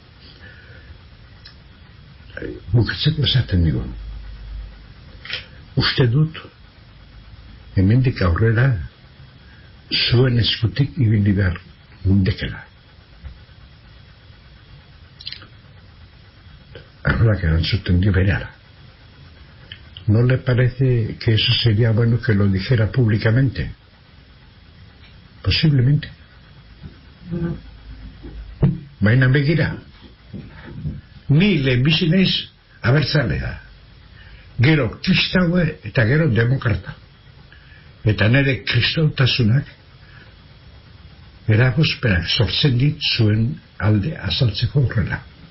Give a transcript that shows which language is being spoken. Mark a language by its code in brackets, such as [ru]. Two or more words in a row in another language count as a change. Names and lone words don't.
[eu] Bukatzeko esaten digu. Uste dut, hemendik aurrera, zuen eskutik ibili behar gundekela. Arrolak erantzuten dio bereala. [es] ¿No le parece que eso sería bueno que lo dijera públicamente? Posiblemente. [eu] Baina begira, ni lehenbizi naiz abertzalea, gero kristaue eta gero demokrata, eta nire kristautasunak eragozpenak sortzen dit zuen alde azaltzeko horrela.